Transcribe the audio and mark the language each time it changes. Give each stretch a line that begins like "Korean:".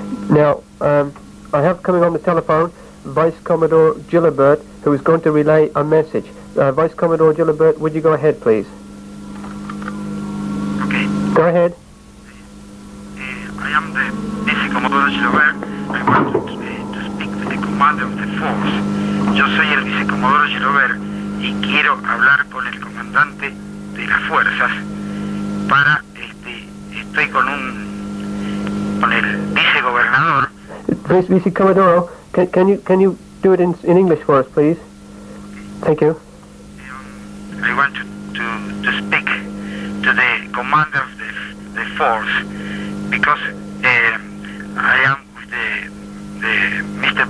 English: Now, I have coming on the telephone Vice-Commodore Gilobert, who is going to relay a message. Vice-Commodore Gilobert, would you go ahead, please? Okay. Go ahead. I am the Vice-Commodore Gilobert. I want to speak with the commander of the force.
Spanish: Yo soy el Vice-Commodore Gilobert y quiero hablar con el comandante de las fuerzas para, estoy con el vicegobernador.
English: Vice-Commodore, can you do it in English for us, please? Thank you. I want to speak to the commander of the force because I am with the Mr.